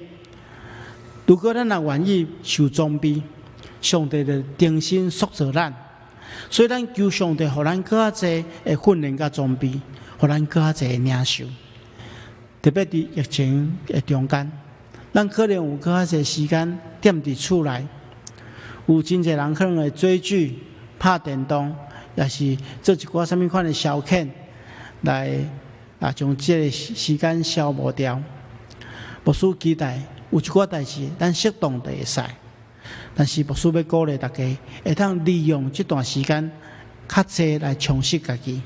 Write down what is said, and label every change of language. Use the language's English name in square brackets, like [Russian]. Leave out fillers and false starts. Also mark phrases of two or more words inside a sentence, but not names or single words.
[Min Nan Chinese] 如果咱若愿意受装备，上帝就重新塑造咱。所以咱求上帝，互咱更加侪的训练甲装备，互咱更加侪的领受。特别伫疫情的中间，咱可能有更加侪时间踮伫厝内，有真侪人可能会追剧、拍电动，也是做一寡什物款的消遣，来将这个时间消磨掉。牧师期待有一寡代志，咱适当的会使。但是牧师要鼓励大家，会当利用这段时间较济来充实家己。